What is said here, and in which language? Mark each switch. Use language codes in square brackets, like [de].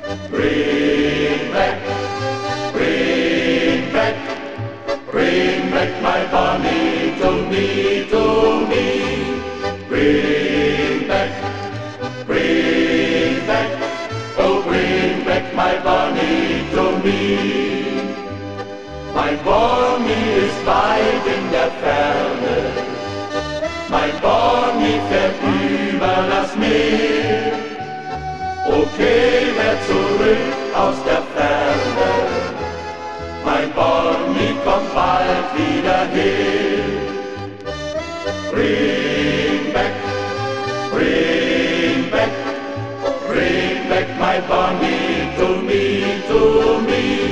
[en] Bring back, bring back, bring back my Bonnie to me, to me. Bring back, bring back, oh, bring back my Bonnie to me. [de] Mein Bonnie ist weit in der Ferne, mein Bonnie fährt über das Meer. Okay, wer zurück aus der Ferne, mein Bonnie kommt bald wieder her. [en] Bring back, bring back, bring back my Bonnie to me, to me.